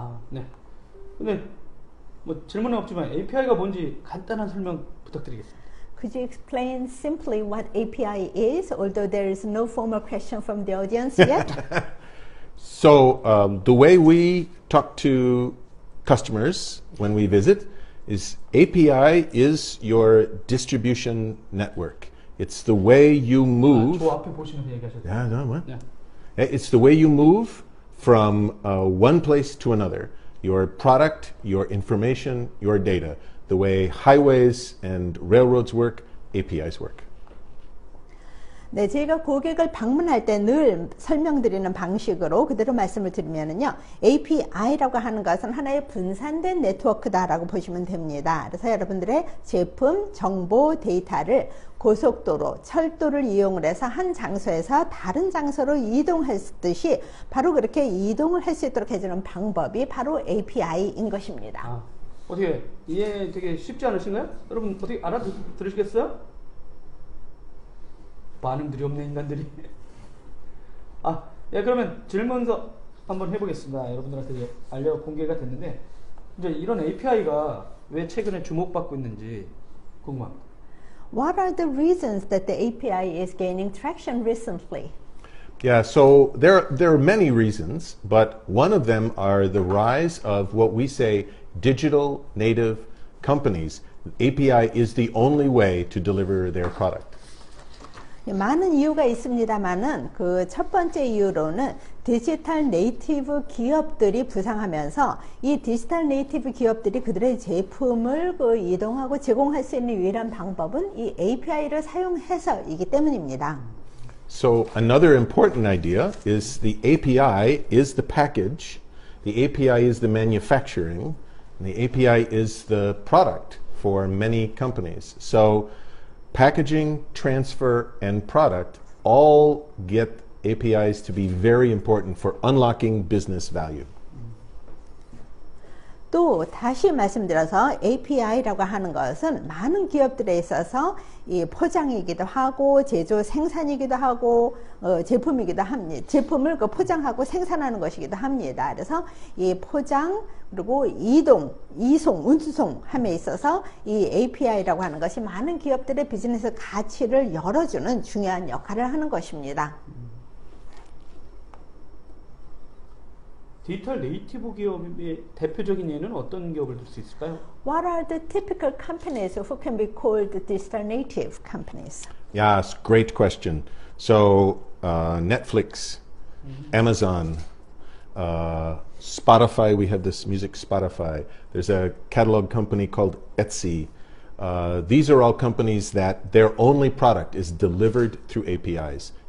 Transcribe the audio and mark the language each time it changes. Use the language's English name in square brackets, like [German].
[Korean] 네. 근데 질문은 없지만 API가 뭔지 간단한 설명 부탁드리겠습니다. [English] Could you explain simply what API is, although there is no formal question from the audience yet? So the way we talk to customers when we visit is API is your distribution network. It's the way you move. [Korean] 저 앞에 보시면서 얘기하셔도 돼요. [English] Yeah, no, what? It's the way you move from one place to another. Your product, your information, your data. The way highways and railroads work, APIs work. [Korean] 네, 저희가 고객을 방문할 때 늘 설명드리는 방식으로 그대로 말씀을 드리면은요, API라고 하는 것은 하나의 분산된 네트워크다라고 보시면 됩니다. 그래서 여러분들의 제품, 정보, 데이터를 고속도로, 철도를 이용을 해서 한 장소에서 다른 장소로 이동했듯이 바로 그렇게 이동을 할 수 있도록 해주는 방법이 바로 API인 것입니다. 어떻게 이해 되게 쉽지 않으신가요? 여러분 어떻게 알아들으시겠어요? 반응들이 없네 인간들이. 예, 그러면 질문서 한번 해보겠습니다. 여러분들한테 공개가 됐는데 이제 이런 API가 왜 최근에 주목받고 있는지 궁금합니다. [English] What are the reasons that the API is gaining traction recently? Yeah, so there are many reasons, but one of them are the rise of what we say digital native companies. API is the only way to deliver their product. [Korean] 많은 이유가 있습니다만은 그 첫 번째 이유로는 디지털 네이티브 기업들이 부상하면서 이 디지털 네이티브 기업들이 그들의 제품을 이동하고 제공할 수 있는 유일한 방법은 이 API를 사용해서이기 때문입니다. [English] So another important idea is the API is the package, the API is the manufacturing, and the API is the product for many companies. So packaging, transfer, and product all get APIs to be very important for unlocking business value. [Korean] 또 다시 말씀드려서 API라고 하는 것은 많은 기업들에 있어서 이 포장이기도 하고 제조 생산이기도 하고 제품이기도 합니다. 제품을 포장하고 생산하는 것이기도 합니다. 그래서 이 포장 그리고 이송, 운송함에 있어서 이 API라고 하는 것이 많은 기업들의 비즈니스 가치를 열어주는 중요한 역할을 하는 것입니다. 디지털 네이티브 기업의 대표적인 예는 어떤 기업을 들 수 있을까요? [English] What are the typical companies who can be called digital native companies? Yes, great question. So Netflix, Amazon, Spotify, we have this music Spotify. There's a catalog company called Etsy. These are all companies that their only product is delivered through APIs.